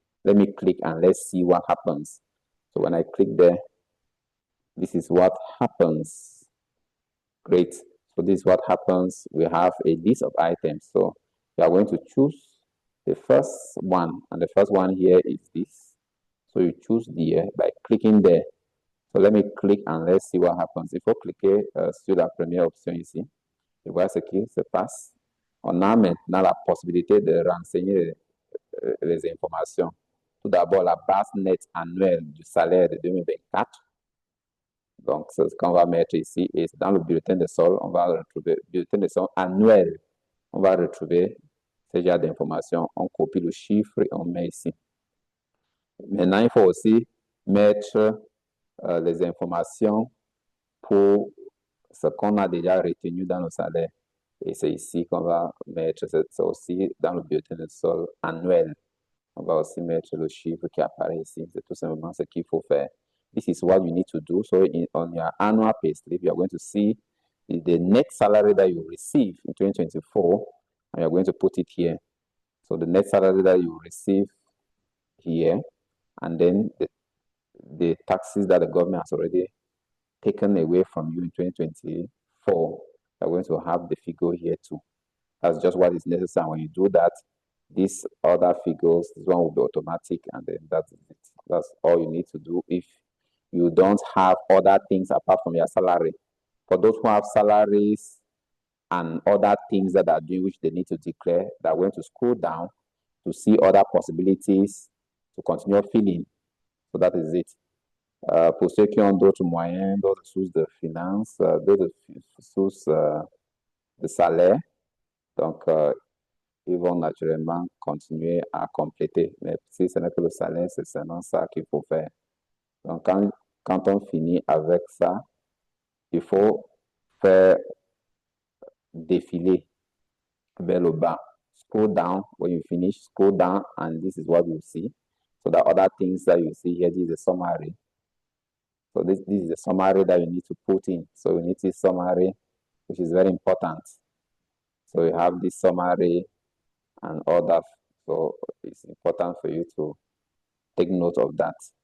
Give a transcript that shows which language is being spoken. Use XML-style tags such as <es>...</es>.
<en>Let me click and let's see what happens. So when I click there, this is what happens. Great. So this is what happens. We have a list of items. So we are going to choose the first one. And the first one here is this. So you choose there by clicking there. So let me click and let's see what happens.</en> <fr>Il faut cliquer sur la première option ici. Et voilà ce qui se passe. On a maintenant la possibilité de renseigner les informations. Tout d'abord, la base nette annuelle du salaire de 2024. Donc, c'est ce qu'on va mettre ici. Et dans le bulletin de solde, on va retrouver le bulletin de solde annuel. On va retrouver ce genre d'informations. On copie le chiffre et on met ici. Maintenant, il faut aussi mettre les informations pour ce qu'on a déjà retenu dans le salaire. Et c'est ici qu'on va mettre, c'est aussi dans le bulletin de solde annuel. On va aussi mettre le chiffre qui apparaît ici. C'est tout simplement ce qu'il faut faire.</fr> <en>This is what you need to do. So on your annual pay slip, you are going to see the net salary that you receive in 2024, and you're going to put it here. So the net salary that you receive here, and then the taxes that the government has already taken away from you in 2024, you're going to have the figure here too. That's just what is necessary. When you do that, these other figures, this one will be automatic, and then that's it. That's all you need to do if you don't have other things apart from your salary. For those who have salaries and other things that are doing which they need to declare, they're going to scroll down to see other possibilities to continue filling. So that is it.</en> <fr>Pour ceux qui ont d'autres moyens, d'autres sources de finances, d'autres sources de salaire, donc ils vont naturellement continuer à compléter. Mais si ce n'est que le salaire, c'est seulement ça qu'il faut faire. Donc, quand on finit avec ça, il faut faire défiler vers le bas.</fr> <en>Scroll down. When you finish, scroll down, and this is what you see. So the other things that you see here, this is a summary. So this is a summary that you need to put in. So you need this summary, which is very important. So you have this summary and all that. So it's important for you to take note of that.</en>